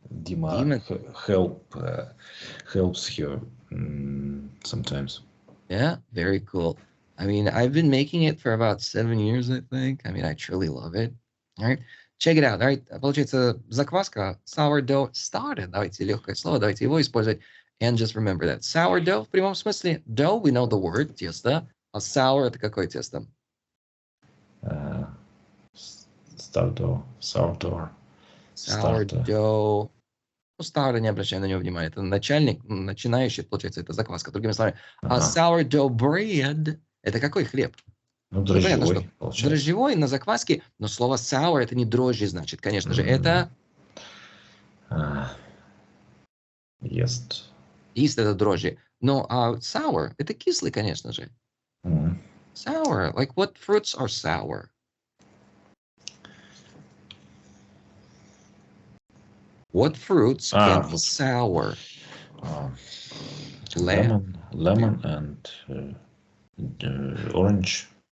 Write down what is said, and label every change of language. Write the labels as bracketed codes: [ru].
[en] Дима helps her sometimes. Yeah, very cool. I mean, I've been making it for about 7 years, I think. I mean, I truly love it. All right. Check it out. All right. [ru] Получается, закваска, [en] sourdough started. [ru] Давайте легкое слово, давайте его использовать. [en] And just remember that. [ru] Sourdough в прямом смысле. [en] Dough, we know the word, тесто. [ru] А sour это какое тесто? [en] Sourdough. Sourdough. [ru] Ну, старый, не обращай на него внимания. Это начинающий, получается, это закваска. Другими словами. А sourdough bread – это какой хлеб? Ну, дрожжевой, получается. Дрожжевой на закваске, но слово sour – это не дрожжи, значит, конечно же. Это… [en] Yeast. [ru] Yeast – это дрожжи. Но sour – это кислый, конечно же. [en] Sour. Like, what fruits are sour? What fruits can be sour? Lemon and orange.